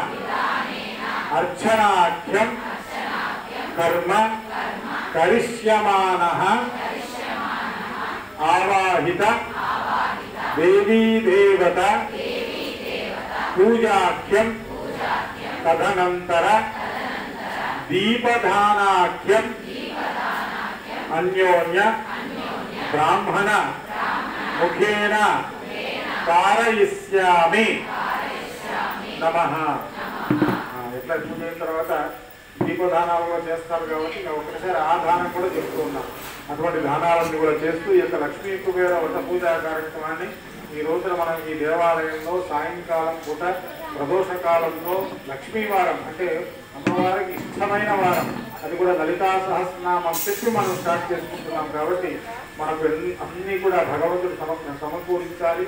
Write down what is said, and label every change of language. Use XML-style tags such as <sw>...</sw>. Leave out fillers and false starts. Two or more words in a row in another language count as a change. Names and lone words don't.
<sa>अर्चनाख्यम कर्म करिष्यमानः आवाहित देवी देवता पूजाख्यम तदनंतर दीपदानाख्यम अन्योन्य ब्राह्मण मुखेन कारयिष्यामि नमः।</sa> <te>ఇట్లా పూజ అయిన తర్వాత దీపదానాలు చేస్తారు కాబట్టి ఒకసారి ఆ దానం కూడా చెప్తూ ఉన్నాం. అటువంటి దానాలను కూడా చేస్తూ ఈ యొక్క లక్ష్మీ కుబేర వ్రత పూజా కార్యక్రమాన్ని ఈ రోజున మనం ఈ దేవాలయంలో సాయంకాలం పూట ప్రదోష కాలంలో లక్ష్మీవారం అంటే అమ్మవారికి ఇష్టమైన వారం, అది కూడా లలితా సహస్రనామం పెట్టి మనం స్టార్ట్ చేసుకుంటున్నాం కాబట్టి మనకు అన్నీ కూడా భగవంతుడు సమకూరించాలి.</te>